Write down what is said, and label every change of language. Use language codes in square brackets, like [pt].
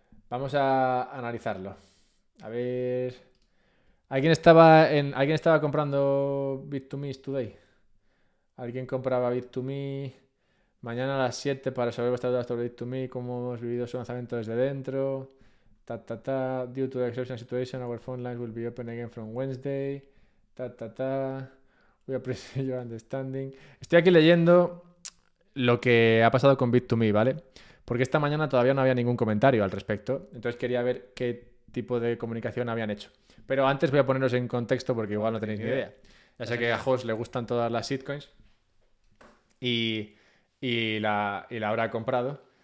[es] Vamos a analizarlo. A ver... ¿Alguien estaba comprando Bit2Me today? ¿Alguien compraba Bit2Me mañana a las 7 para saber vuestras dudas sobre Bit2Me? ¿Cómo hemos vivido su lanzamiento desde dentro? Ta, ta, ta. [en] Due to the exceptional situation, our phone lines will be open again from Wednesday. Ta, ta, ta. We appreciate your understanding. [es] Estoy aquí leyendo... lo que ha pasado con Bit2Me, ¿vale? Porque esta mañana todavía no había ningún comentario al respecto, entonces quería ver qué tipo de comunicación habían hecho. Pero antes voy a poneros en contexto porque igual no tenéis ni idea. Ya sé que a Hoss le gustan todas las shitcoins y la habrá comprado.